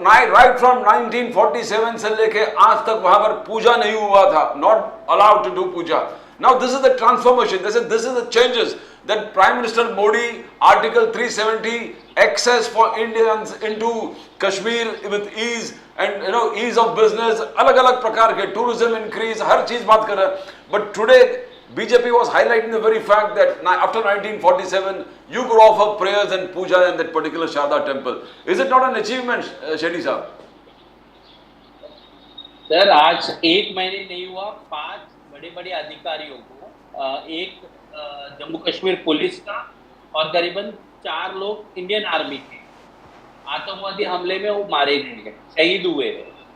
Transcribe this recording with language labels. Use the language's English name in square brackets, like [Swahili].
[English] right from [Hindi] 1947 से लेके आज तक वहां पर पूजा नहीं हुआ था, [English] Not allowed to do puja. Now this is the transformation, this is the changes that Prime Minister Modi, Article 370, access for Indians into Kashmir with ease and ease of business, [Hindi] अलग-अलग प्रकार के [English] tourism increase, [Hindi] हर चीज बात कर रहा है। [English] But today BJP was highlighting the very fact that after 1947 you could offer prayers and puja in that particular Sharda temple. Is it not an achievement, Shetty साहब? [Hindi] Sir आज 1 महीने नहीं हुआ, 5 बड़े-बड़े अधिकारियों को एक जम्मू कश्मीर पुलिस का और करीबन 4 लोग इंडियन आर्मी के आतंकवादी हमले में वो मारे गए हैं, शहीद हुए हैं।